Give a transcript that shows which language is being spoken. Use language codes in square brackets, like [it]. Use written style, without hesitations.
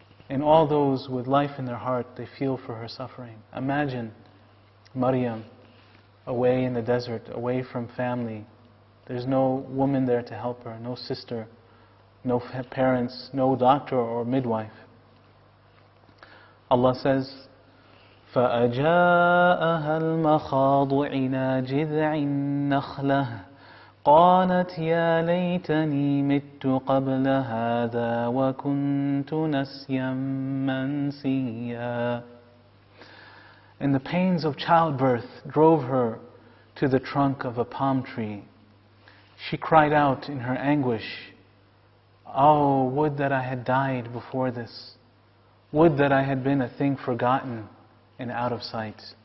[en] And all those with life in their heart, they feel for her suffering. Imagine Mariam away in the desert, away from family. There's no woman there to help her, no sister, no parents, no doctor or midwife. Allah says, [ar] فَأَجَاءَهَا الْمَخَاضُ إِلَى جِذْعِ النَّخْلَةِ قَالَتْ يَا لَيْتَنِي مِتُّ قَبْلَ هَذَا وَكُنْتُ نَسْيًا مَنْسِيًّا. [en] And the pains of childbirth drove her to the trunk of a palm tree. She cried out in her anguish, Oh, would that I had died before this. Would that I had been a thing forgotten and out of sight.